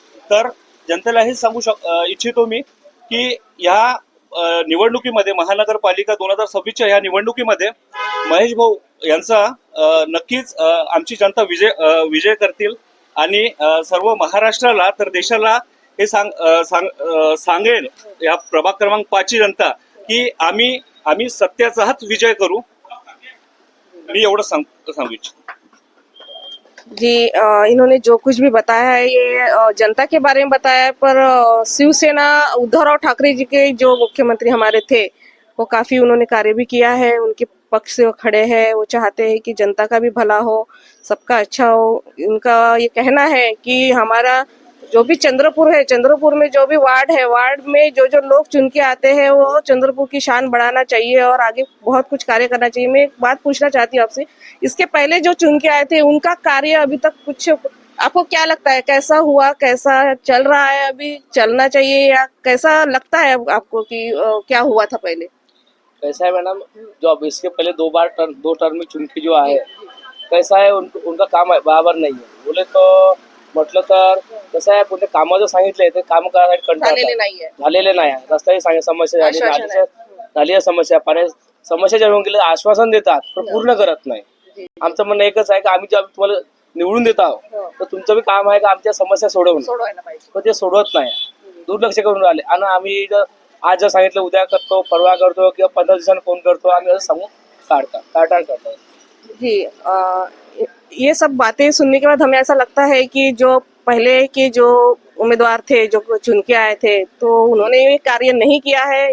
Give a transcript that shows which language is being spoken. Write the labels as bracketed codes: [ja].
[mr] तर जनतेला हेच सांगू इच्छितो मी की ह्या निवडणुकीमध्ये, महानगरपालिका 2026च्या ह्या निवडणुकीमध्ये महेश भाऊ यांचा नक्कीच आमची जनता विजय करतील, आणि सर्व महाराष्ट्राला तर देशाला हे सांगेल या प्रभाग क्रमांक 5ची जनता की आम्ही सत्याचाच विजय करू. मी एवढं सांगू इच्छितो. [hi] जी, इन्होंने जो कुछ भी बताया है ये जनता के बारे में बताया है, पर शिवसेना उद्धवराव ठाकरे जी के जो मुख्यमंत्री हमारे थे वो काफी उन्होंने कार्य भी किया है, उनके पक्ष से वो खड़े हैं। वो चाहते हैं कि जनता का भी भला हो, सबका अच्छा हो। उनका ये कहना है कि हमारा जो भी चंद्रपुर है, चंद्रपुर में जो भी वार्ड है, वार्ड में जो जो लोग चुन के आते हैं वो चंद्रपुर की शान बढ़ाना चाहिए और आगे बहुत कुछ कार्य करना चाहिए। मैं एक बात पूछना चाहती हूँ आपसे, इसके पहले जो चुन के आए थे उनका कार्य अभी तक कुछ आपको क्या लगता है, कैसा हुआ, कैसा चल रहा है, अभी चलना चाहिए, या कैसा लगता है आपको कि क्या हुआ था पहले? कैसा है मैडम, जो अब इसके पहले दो टर्म में चुन के जो आए, कैसा है उनका काम बराबर [mr] नाही आहे. [hi] बोले तो [mr] म्हटलं तर कसं आहे, कोणते कामं जर सांगितले ते काम करायसाठी झालेले नाही आहे. रस्त्याची समस्या झाली, नालीच्या समस्या, पाण्याच्या समस्या जेव्हा गेले आश्वासन देतात पण पूर्ण करत नाही. आमचं म्हणणं एकच आहे की आम्ही जेव्हा तुम्हाला निवडून देत आहोत तर तुमचं बी काम आहे का आमच्या समस्या सोडवायला पाहिजे, पण ते सोडवत नाही, दुर्लक्ष करून राहिले. आणि आम्ही जर आज जर सांगितलं उद्या करतो, परवा करतो, किंवा 15 दिवसांनी फोन करतो, आम्ही असं सांगून टाळटाळ करतो. [hi] जी, ये सब बातें सुनने के बाद हमें ऐसा लगता है कि जो पहले के जो उम्मीदवार थे, जो चुन के आए थे, तो उन्होंने ये कार्य नहीं किया है।